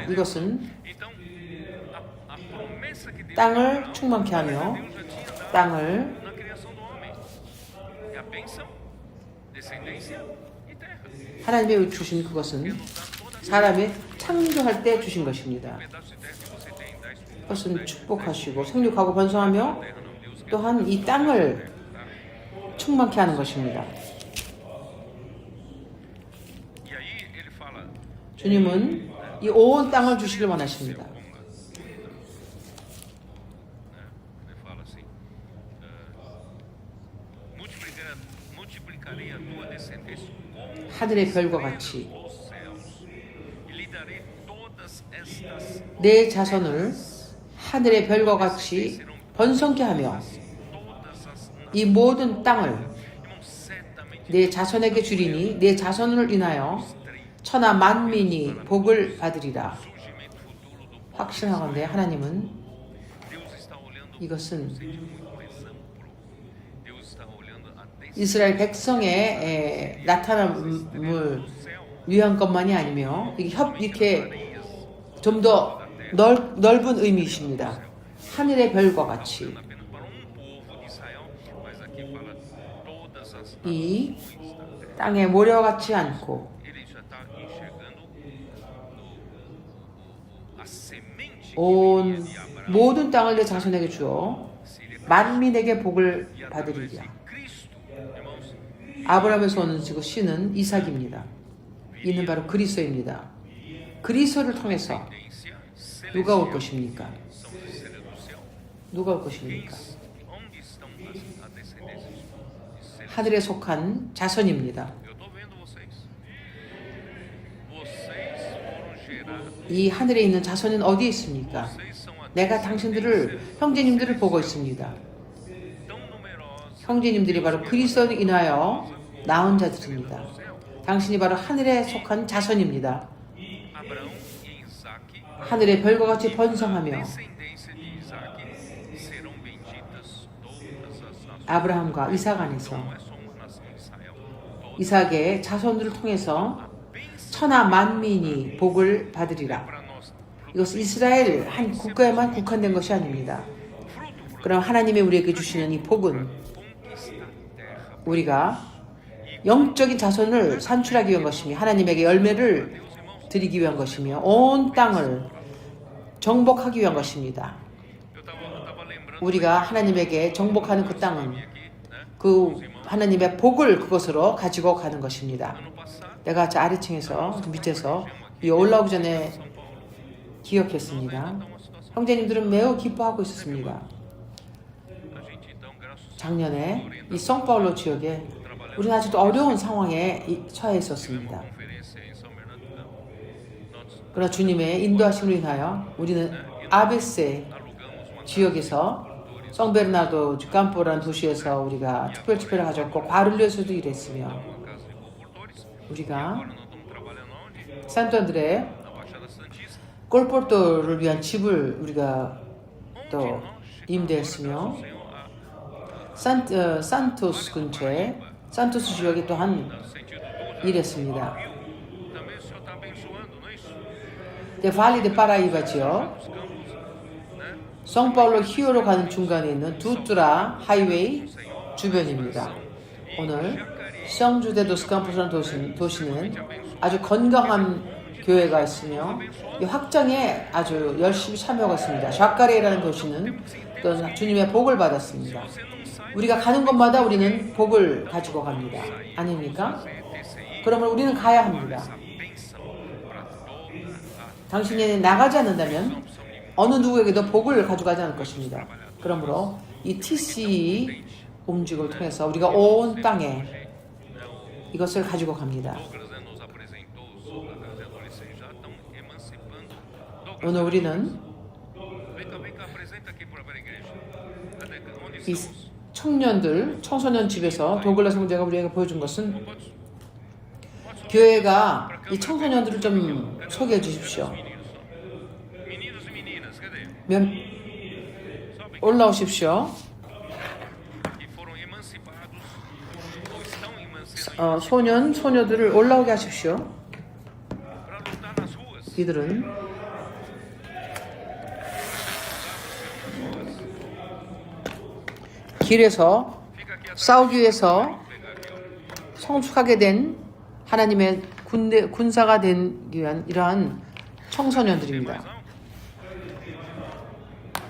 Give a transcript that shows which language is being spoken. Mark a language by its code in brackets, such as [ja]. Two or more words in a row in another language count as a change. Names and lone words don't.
[ko] 이것은 땅을 충만케 하며 땅을 하나님이 주신 그것은 사람이 창조할 때 주신 것입니다. 것은 축복하시고 생육하고 번성하며 또한 이 땅을 충만케 하는 것입니다. [pt] E aí ele fala, [ko] 주님은 이 온 땅을 주시길 원하십니다. [pt] ele fala assim, multiplicarei a tua descendência como [ko] 하늘의 별과 같이 [pt] os céus, e lhe darei todas estas [ko] 내 자손을 하늘의 별과 같이 번성케 하며 [pt] todas as [ko] 이 모든 땅을 [pt] irmãos, certamente [ko] 내 자손에게 주리니 내 자손을 인하여 천하 만민이 복을 받으리라. [pt] surgimento futuro do povo. [ko] 확신하건대 하나님은 [pt] Deus está olhando [ko] 이것은 [pt] muito mais amplo. Deus está olhando a [ko] 이스라엘 백성의 나타남을 위한 것만이 아니며 이렇게 좀 더 넓은 의미이십니다. 하늘의 별과 같이 [pt] apenas para povo de Israel, mas aqui fala todas as [ko] 이 [pt] nações da terra. [ko] 땅에 모려같지 않고 [pt] Ele já está enxergando a semente que [ko] 온 [pt] viria de Abraão. [ko] 모든 땅을 내 자손에게 주어 [pt] Seria [ko] 만민에게 복을 [pt] e através de [ko] 받으리라. [pt] Cristo, irmãos, [ko] 아브라함에서 오는 지금 씨는 이삭입니다. 이는 바로 그리스도입니다. 그리스도를 통해서 [pt] descendência [ko] 누가 올 [pt] celestial. [ko] 것입니까? [pt] São os seres do céu. [ko] 누가 올 것입니까? [pt] Onde estão a descendência dos seres? [ko] 하늘에 속한 자손입니다. [pt] Eu estou vendo vocês. Vocês foram gerados. [ko] 이 하늘에 있는 자손은 어디에 있습니까? [pt] Vocês são a [ko] 내가 당신들을 형제님들을 보고 있습니다. [pt] tão numerosos. [ko] 형제님들이 바로 그리스도를 인하여 낳은 자들입니다. 당신이 바로 하늘에 속한 자손입니다. [pt] Abraão e Isaque, [ko] 하늘의 별과 같이 번성하며 [pt] descendência de Isaque, serão benditas todas as nações. [ko] 아브라함과 이삭 안에서 [pt] Não é só uma nação de Israel. Todas [ko] 이삭의 자손들을 통해서 [pt] a bênção [ko] 천하 만민이 복을 받으리라. [pt] para nós. [ko] 이것은 이스라엘 한 국가에만 국한된 것이 아닙니다. [pt] Fruto [ko] 그럼 하나님이 우리에게 주시는 이 복은 [pt] conquista a terra. [ko] 우리가 영적인 자손을 산출하기 위한 것이며 하나님에게 열매를 드리기 위한 것이며 온 땅을 정복하기 위한 것입니다. [pt] Eu estava lembrando [ko] 우리가 하나님에게 정복하는 그 땅은 [pt] aqui, né? [ko] 그 하나님의 복을 그것으로 가지고 가는 것입니다. [pt] Ano passado, [ko] 내가 저 아래층에서 저 밑에서 이 올라오기 전에 기억했습니다. 형제님들은 매우 기뻐하고 있었습니다. [pt] a gente então, graças a [ko] 작년에 이 성파울로 지역에 우리는 아직도 어려운 상황에 처해 있었습니다. [pt] conferência em São Bernardo, nós [ko] 그러나 주님의 인도하심으로 인하여 우리는 아베세 [pt] alugamos uma [ko] 지역에서 성베르나도 campo라는 도시에서 우리가 특별 집회를 가졌고 과를리에서도 일했으며 [pt] casa de comportores. [ko] 우리가 [pt] Agora nós estamos trabalhando onde? [ko] 산토안드레 [pt] Na Baixada Santista. [ko] 골포르토를 위한 집을 우리가 [pt] Onde [ko] 또 [pt] nós [ko] 임대했으며 [pt] chegamos, Senhor, a [ko] 산토스 근처에 산토스 지역에 또한 [pt] no sentido do [ko] 일했습니다. [pt] Rio. Também o Senhor está abençoando, não é isso? [ko] 데발리 데 파라이바 지역 [pt] Os campos, né? [ko] 성파울로 히오로 가는 중간에 있는 두뚜라 하이웨이 주변입니다. 오늘 성주대 도스캄푸스라는 도시는 아주 건강한 교회가 있으며 이 확장에 아주 열심히 참여하고 있습니다. 샤카레라는 도시는 또 주님의 복을 받았습니다. [pt] Você não sai [ko] 우리가 가는 곳마다 우리는 복을 가지고 갑니다. 아닙니까? TCI, 그러면 우리는 가야 합니다. [pt] essa bênção para toda a [ko] 당신이 나가지 않는다면 어느 누구에게도 복을 가져가지 않을 것입니다. 그러므로 이 TC 움직임을 통해서 우리가 온 땅에 이것을 가지고 갑니다. [pt] Douglas, né, nos apresentou os adolescentes já estão emancipando. Douglas, [ko] 오늘 우리는 [pt] vem cá, apresenta aqui para a igreja. Cadê? Onde [ko] 이 [pt] estamos? [ko] 청년들, 청소년 집에서 도글라 성대가 우리에게 보여준 것은 [pt] Pode [ko] 교회가 이 청소년들을 좀 소개해 주십시오. [pt] meninos e meninas, cadê? [ko] 몇 올라오십시오. [pt] Que foram emancipados ou estão emancipados [ko] 소년, 소녀들을 올라오게 하십시오. [pt] para lutar nas ruas. [ko] 이들은 길에서 [pt] Fica aqui atrás. [ko] 싸우기 위해서 [pt] Pegar aqui, ó. [ko] 성숙하게 된 하나님의 군사가 되기 위한 이러한 청소년들입니다. [pt] Mais alto.